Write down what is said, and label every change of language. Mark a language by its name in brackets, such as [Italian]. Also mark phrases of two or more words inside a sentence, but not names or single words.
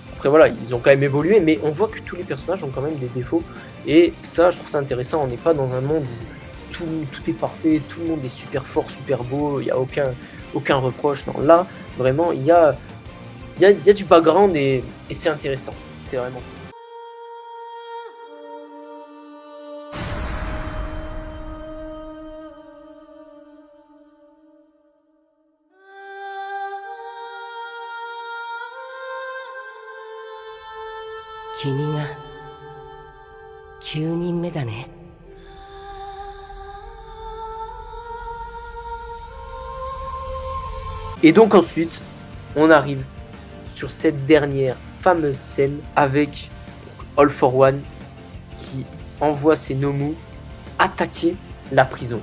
[French] Après voilà, ils ont quand même évolué, mais on voit que tous les personnages ont quand même des défauts. Et ça, je trouve ça intéressant. On n'est pas dans un monde où tout est parfait, tout le monde est super fort, super beau, il n'y a aucun reproche. Non, là, vraiment, il y a du background et c'est intéressant. C'est vraiment. [Japanese] 君が9人目だね。 [French] Et donc ensuite, on arrive sur cette dernière fameuse scène avec All for One qui envoie ses Nomu attaquer la prison.